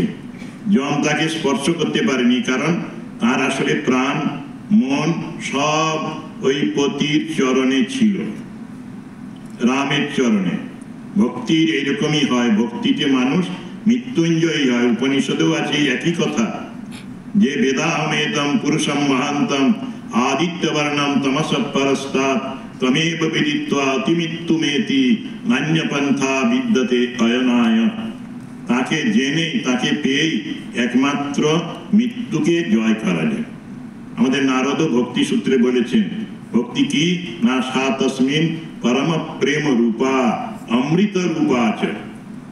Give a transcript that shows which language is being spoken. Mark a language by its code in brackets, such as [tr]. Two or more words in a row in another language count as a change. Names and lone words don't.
[bn] যম তাকে স্পর্শ করতে পারেনি, কারণ তার আসলে প্রাণ মন সব ওই পতির চরণে ছিল, রামের চরণে। ভক্তির এইরকমই হয়, ভক্তিতে মানুষ মৃত্যুঞ্জয়ী হয়। উপনিষদেও আছে একই কথা, যে [sa] বেদাহমেতম পুরুষম মহান্তম আদিত্যবর্ণম তমস পরস্তাৎ তমেব বিদিত্বা অতিমৃত্যুমেতি নান্যপন্থা বিদ্যতে অয়নায়। [bn] তাকে জেনে, তাকে পেয়েই একমাত্র মৃত্যুকে জয় করা যায়। আমাদের নারদ ভক্তি সূত্রে বলেছেন, ভক্তি কি না, [sa] সা তস্মিন পরম প্রেম রূপা অমৃত রূপা [bn] আছে।